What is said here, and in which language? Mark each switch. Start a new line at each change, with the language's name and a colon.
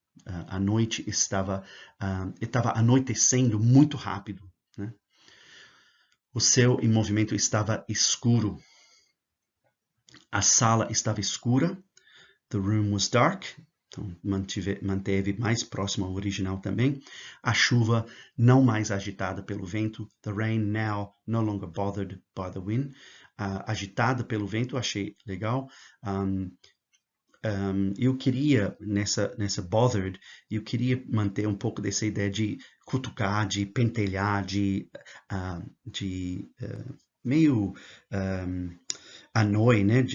Portuguese: A noite estava anoitecendo muito rápido, né? O céu em movimento estava escuro. A sala estava escura.
English: The room was dark.
Portuguese: Então, manteve mais próximo ao original também. A chuva não mais agitada pelo vento.
English: The rain now no longer bothered by the wind.
Portuguese: Agitada pelo vento, achei legal. Eu queria, nessa bothered, eu queria manter um pouco dessa ideia de cutucar, de pentelhar, de meio annoy, né?